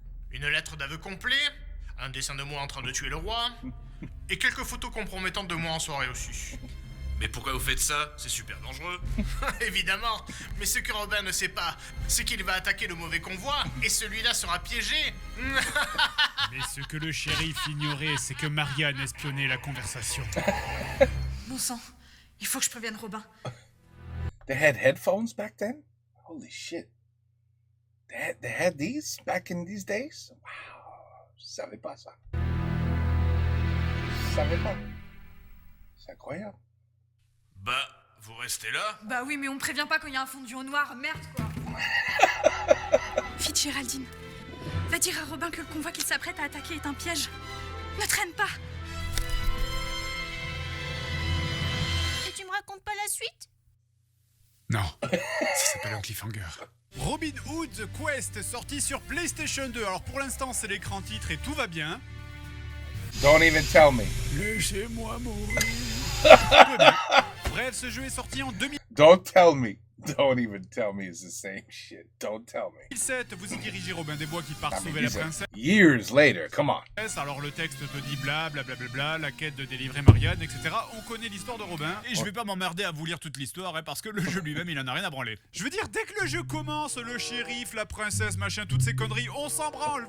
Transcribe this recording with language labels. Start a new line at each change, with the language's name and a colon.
French: Une lettre d'aveu complet, un dessin de moi en train de tuer le roi, et quelques photos compromettantes de moi en soirée aussi. Mais pourquoi vous faites ça? C'est super dangereux. Évidemment, mais ce que Robin ne sait pas, c'est qu'il va attaquer le mauvais convoi, et celui-là sera piégé. Mais ce que le shérif ignorait, c'est que Marianne espionnait la conversation. Bon sang, il faut que je prévienne Robin.
English: They had headphones back then? Holy shit. They had these back in these days?
French: Wow. Je savais pas ça. Je savais pas. C'est incroyable. Bah, vous restez là? Bah oui, mais on me prévient pas quand il y a un fondu au noir, merde quoi. Vite, Géraldine. Va dire à Robin que le convoi qu'il s'apprête à attaquer est un piège. Ne traîne pas. Et tu me racontes pas la suite? Non, ça s'appelle un cliffhanger. Robin Hood The Quest, sorti sur PlayStation 2. Alors pour l'instant, c'est l'écran titre et tout va bien.
English: Don't even tell me.
French: Laissez-moi mourir. Tout va bien. Bref, ce jeu est sorti en 2007.
English: Don't tell me. Don't even tell me it's the same shit. Don't tell me.
French: Vous y dirigez Robin des Bois qui part
English: I mean,
French: sauver la
English: these are
French: princesse.
English: years later. Come on.
French: Alors le texte te dit blablabla, la quête de délivrer Marianne, etc. On connaît l'histoire de Robin. Et je vais pas m'emmerder à vous lire toute l'histoire, hein, parce que le jeu lui-même, il en a rien à branler. Je veux dire, dès que le jeu commence, le shérif, la princesse, machin, toutes ces conneries, on s'en branle.